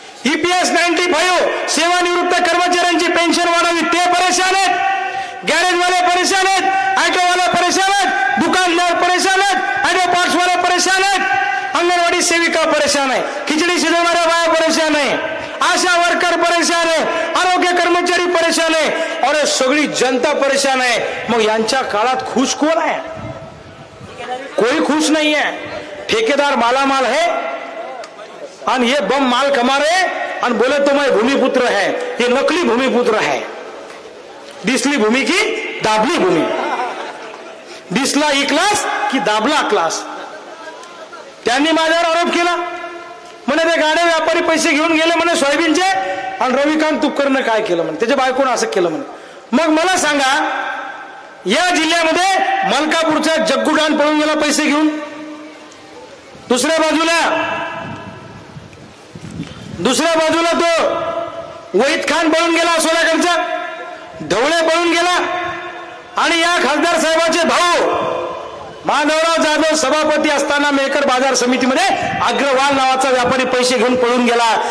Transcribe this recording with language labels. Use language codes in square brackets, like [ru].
[mr] EPS 95 सेवानिवृत्त कर्मचाऱ्यांची pension वाढावी ते परेशान आहेत, गॅरेजवाले परेशान आहेत, ऑटोवाले परेशान आहेत, दुकानदार परेशान आहेत, ऑटो पार्ट्सवाले परेशान आहेत, अंगणवाडी सेविका परेशान आहे, खिचडी शिजवणाऱ्या बाया परेशान आहे, आशा वर्कर परेशान आहे, आरोग्य कर्मचारी परेशान आहे, और सगळी जनता परेशान आहे. मग यांच्या काळात खुश कोण आहे? [hi] कोई खुश नहीं है. ठेकेदार मालामाल है और ये बम माल कमा रहे और बोले तो मैं भूमिपुत्र है. ये नकली भूमिपुत्र है. [mr] दिसली भूमी की दाबली भूमी, दिसला ई क्लास की दाबला क्लास. त्यांनी माझ्यावर आरोप केला म्हणे ते गाडे व्यापारी पैसे घेऊन गेले म्हणे सोयाबीनचे आणि रविकांत तुपकरनं काय केलं म्हणे, त्याच्या बायकोनं असं केलं म्हणे. मग मला सांगा, या जिल्ह्यामध्ये मलकापूरचा जग्गूडान पळून गेला पैसे घेऊन, दुसऱ्या बाजूला तो वहीद खान पळून गेला सोलाकडचा, ढवळे पळून गेला, आणि या खासदार साहेबाचे भाऊ माधवराव जाधव सभापती असताना मेहकर बाजार समितीमध्ये अग्रवाल नावाचा व्यापारी पैसे घेऊन पळून गेला.